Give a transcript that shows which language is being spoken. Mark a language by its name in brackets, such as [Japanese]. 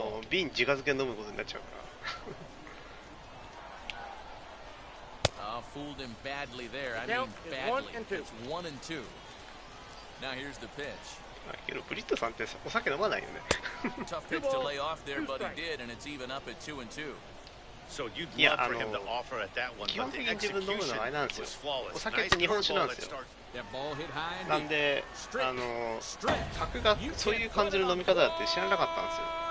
[Japanese] 瓶自家漬け飲むことになっちゃうから。 [English] Fooled him badly there. I mean badly. It's 1-2. Now here's the pitch. [Japanese] けどブリットさんってお酒飲まないよね。 [English] Tough pitch to lay off there, but he did, and it's even up at 2-2. So you'd love for him to offer at that one, but the execution was flawless. [Japanese] お酒って日本酒なんですよ。なんで酒がそういう感じの飲み方だって知らなかったんですよ。